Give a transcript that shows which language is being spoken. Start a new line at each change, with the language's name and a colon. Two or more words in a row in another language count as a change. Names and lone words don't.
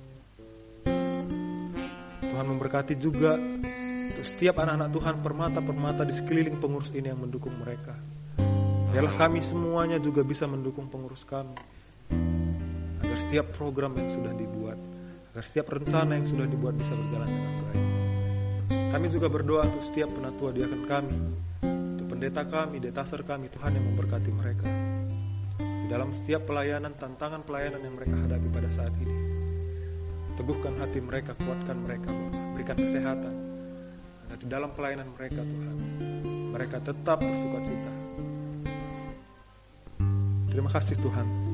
Indonesian: Tuhan memberkati juga untuk setiap anak-anak Tuhan Permata di sekeliling pengurus ini yang mendukung mereka. Biarlah kami semuanya juga bisa mendukung pengurus kami, agar setiap program yang sudah dibuat, agar setiap rencana yang sudah dibuat bisa berjalan dengan baik. Kami juga berdoa untuk setiap penatua diaken kami, untuk pendeta kami, detaser kami, Tuhan yang memberkati mereka dalam setiap pelayanan, tantangan pelayanan yang mereka hadapi pada saat ini. Teguhkan hati mereka, kuatkan mereka, berikan kesehatan, agar di dalam pelayanan mereka Tuhan, mereka tetap bersukacita. Terima kasih Tuhan.